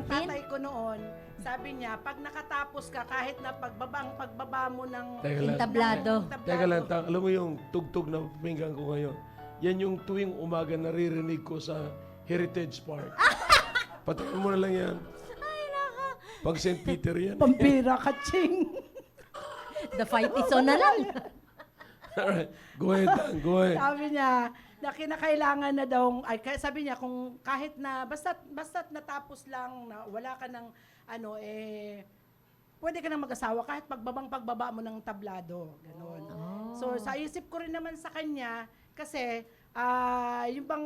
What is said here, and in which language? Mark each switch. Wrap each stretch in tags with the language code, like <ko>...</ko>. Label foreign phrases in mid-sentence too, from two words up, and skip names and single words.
<tl>tatay ko noon, sabi niya, pag nakatapos ka, kahit na pagbaba mo ng Teka lang. Entablado. Teka lang, alam mo yung tugtog na pinggan ko ngayon? Yan yung tuwing umaga naririnig ko sa Heritage Park. Patayin mo na lang yan. Pag St. Peter yan. Pampira, kaching.</tl> <en>The fight is on na lang. Alright, go ahead, Dan, go ahead.</en> <tl>Sabi niya, na kinakailangan na daw, sabi niya, kung kahit na, basta't natapos lang, na wala ka ng, pwede ka nang mag-asawa kahit pagbaba mo ng tablado. Ganun. So, sa isip ko rin naman sa kanya, kasi, yung bang,</tl>